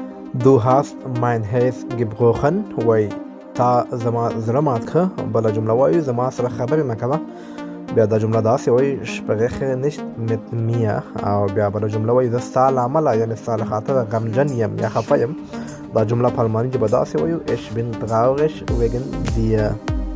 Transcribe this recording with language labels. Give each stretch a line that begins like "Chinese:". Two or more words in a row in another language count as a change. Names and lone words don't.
German: Du hast mein Herz gebrochen
Pashto: وایي تا زما زړه مات کړه. بله جمله وایو زما سره خبرې مه کوه. بیا دا جمله داسې وایي
German: spreche nicht mit mir.
Pashto: او بیا بله جمله وایي زه ستا له امله یعنې ستا له خاطره غمجن یم یا خفه یم. دا جمله په الماني ژبه داسې وایو
German: ich bin traurig wegen dir.